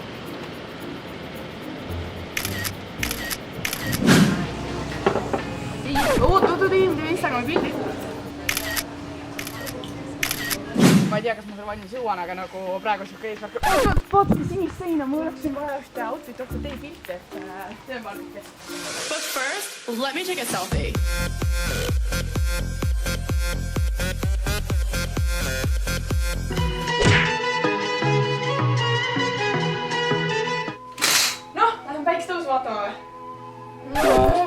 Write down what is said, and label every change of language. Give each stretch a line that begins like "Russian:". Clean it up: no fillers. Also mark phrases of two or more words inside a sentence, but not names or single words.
Estonian: Oot, teeme Instagrami pildi. Ma ei tea, kas ma selle valmis jõuan, aga nagu praegu siuke eesmärk. Vaatake sinist seina, mul oleks siin vaja ühte outfit oota teie pilti, et teen valmike.
English: But first, let me take a selfie.
Estonian: Noh, lähen päikestõusu vaatama või?